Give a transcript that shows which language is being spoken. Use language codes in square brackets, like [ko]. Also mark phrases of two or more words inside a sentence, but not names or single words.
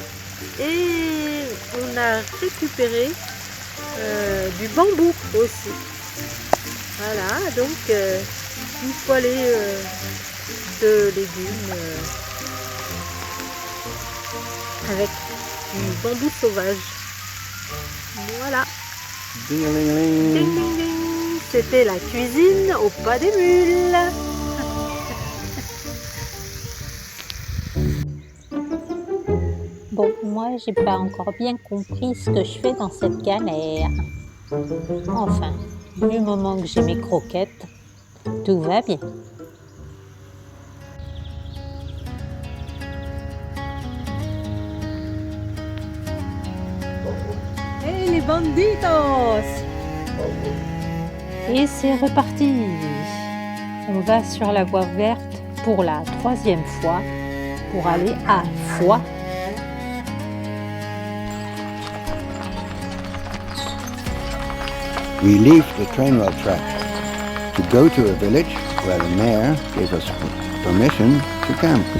[fr] Et on a récupéré du bambou aussi. Voilà, donc une poêlée de légumes avec du bambou sauvage. Voilà. Ding a ling a ling. Ding, ding, ding. C'était la cuisine au pas des mules. Bon, moi, j'ai pas encore bien compris ce que je fais dans cette galère. Enfin, du moment que j'ai mes croquettes, tout va bien. Hey les banditos! Et c'est reparti! On va sur la voie verte pour la 3e fois pour aller à Foix. [en] We leave the train rail track to go to a village where the mayor gave us permission to camp.